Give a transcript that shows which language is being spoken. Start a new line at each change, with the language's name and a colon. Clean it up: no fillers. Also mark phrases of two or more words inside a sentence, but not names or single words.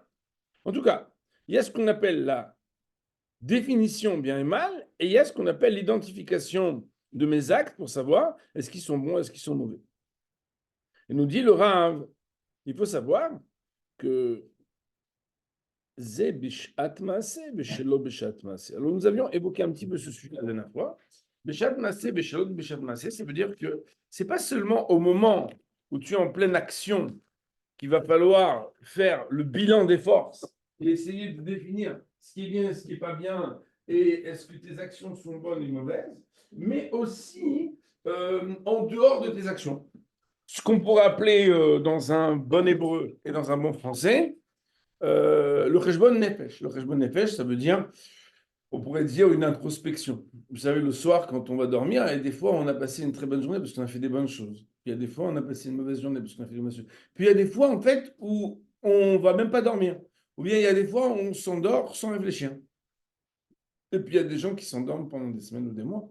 French: En tout cas, il y a ce qu'on appelle la définition bien et mal, et il y a ce qu'on appelle l'identification de mes actes pour savoir est-ce qu'ils sont bons, est-ce qu'ils sont mauvais. Et nous dit le Rav, il faut savoir que
Hebrew: זה בשעת מעשה, בשלא בשעת מעשה.
French: Alors nous avions évoqué un petit peu ce sujet la dernière fois.
Hebrew: בשעת מעשה, בשלא בשעת מעשה,
French: ça veut dire que c'est pas seulement au moment où tu es en pleine action qu'il va falloir faire le bilan des forces et essayer de définir ce qui est bien, ce qui n'est pas bien, et est-ce que tes actions sont bonnes ou mauvaises, mais aussi en dehors de tes actions. Ce qu'on pourrait appeler dans un bon hébreu et dans un bon français, le
Hebrew: חשבון נפש. Le חשבון נפש,
French: ça veut dire, on pourrait dire une introspection. Vous savez, le soir, quand on va dormir, et des fois, on a passé une très bonne journée parce qu'on a fait des bonnes choses. Puis il y a des fois, on a passé une mauvaise journée parce qu'on a fait des mauvaises choses. Puis il y a des fois, en fait, où on va même pas dormir. Ou bien il y a des fois, où on s'endort sans réfléchir. Et puis il y a des gens qui s'endorment pendant des semaines ou des mois.